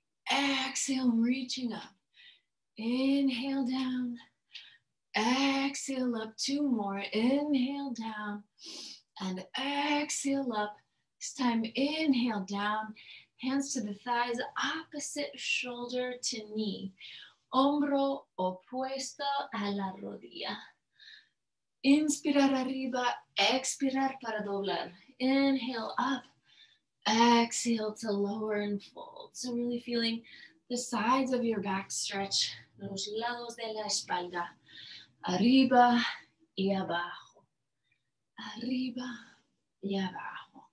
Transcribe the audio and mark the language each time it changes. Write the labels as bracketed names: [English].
[English] Exhale, reaching up. Inhale down. Exhale up, 2 more. Inhale down. And exhale up. This time, inhale down. Hands to the thighs, opposite shoulder to knee. [Spanish] Hombro opuesto a la rodilla. Inspirar arriba, expirar para doblar. [English] Inhale up, exhale to lower and fold. So really feeling the sides of your back stretch, [Spanish] los lados de la espalda. Arriba y abajo. Arriba y abajo.